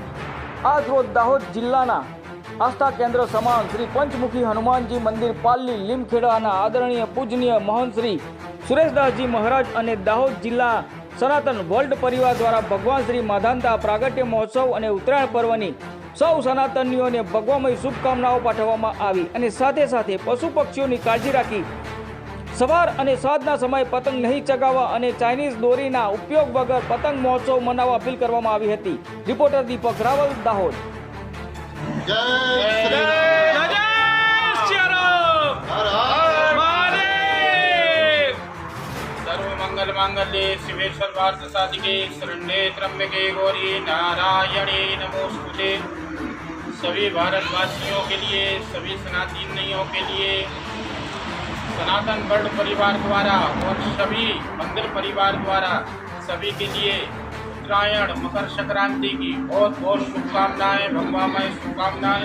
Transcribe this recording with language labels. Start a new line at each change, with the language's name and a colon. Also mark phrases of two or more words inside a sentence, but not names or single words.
Gujarati: આજ રોજ દાહોદ જિલ્લાના આસ્થા કેન્દ્ર સમાન શ્રી પંચમુખી હનુમાનજી મંદિર પાલ્લી લીમખેડાના આદરણીય પૂજનીય મહંત શ્રી સુરેશદાસજી મહારાજ અને દાહોદ જિલ્લા સનાતન વર્લ્ડ પરિવાર દ્વારા ભગવાન શ્રી માધાંતા પ્રાગટ્ય મહોત્સવ અને ઉત્તરાયણ પર્વની સૌ સનાતનીઓને ભગવામય શુભકામનાઓ પાઠવવામાં આવી અને સાથે સાથે પશુ પક્ષીઓની કાળજી રાખી સવાર અને સાંજના સમયે પતંગ નહીં ચગાવવા અને ચાઇનીઝ દોરીના ઉપયોગ વગર પતંગ મહોત્સવ મનાવવા અપીલ કરવામાં આવી હતી। રિપોર્ટર દીપક રાવલ, દાહોદ।
Sanskrit: सर्वमंगल मांगल्ये शिवे सर्वार्थ साधिके शरण्ये त्र्यंबके गौरी नारायणे नमोस्तुते।
Hindi: सभी भारतवासियों के लिए, सभी सनातनियों के लिए सनातन वर्ल्ड परिवार द्वारा और सभी मंदिर परिवार द्वारा सभी के लिए उत्तरायण मकर संक्रांति की बहुत बहुत शुभकामनाएं, भगवामय शुभकामनाएं।